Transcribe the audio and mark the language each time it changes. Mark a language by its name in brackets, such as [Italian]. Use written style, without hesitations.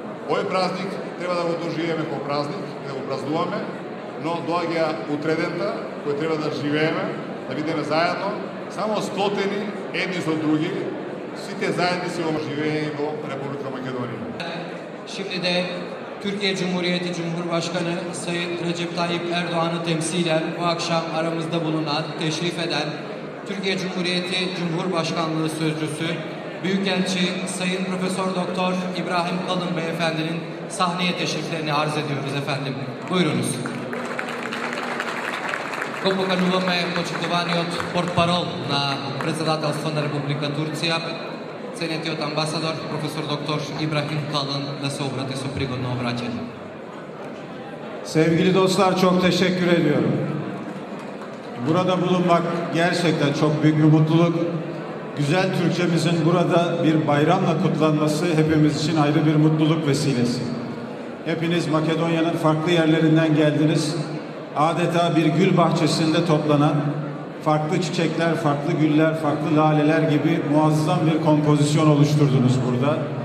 [Macedonian] Овој празник треба да го доживееме како празник, да го празнуваме, но доаѓа утредента кој треба да живееме, да бидеме заедно, само сплотени едни со други, сите заедници во живеење во Република Македонија. [Turkish] Şimdi de Türkiye Cumhuriyeti Cumhurbaşkanı Sayın Recep Tayyip Erdoğan'ı temsilen bu akşam aramızda bulunan, teşrif eden Türkiye Cumhuriyeti Cumhurbaşkanlığı Sözcüsü Büyükelçi Sayın Profesör Doktor İbrahim Kalın Beyefendinin sahneye teşriflerini arz ediyoruz efendim. Buyurunuz. [Macedonian] Го покануваме почитуваниот портпарол на Председателство на Република Турција, ценетиот амбасадор професор доктор İbrahim Kalın da se obrati su prigodno obraćanje. [Turkish] Sevgili dostlar, çok teşekkür ediyorum. Burada bulunmak gerçekten çok büyük bir mutluluk. Güzel Türkçemizin burada bir bayramla kutlanması hepimiz için ayrı bir mutluluk vesilesi. Hepiniz Makedonya'nın farklı yerlerinden geldiniz. Adeta bir gül bahçesinde toplanan farklı çiçekler, farklı güller, farklı laleler gibi muazzam bir kompozisyon oluşturdunuz burada.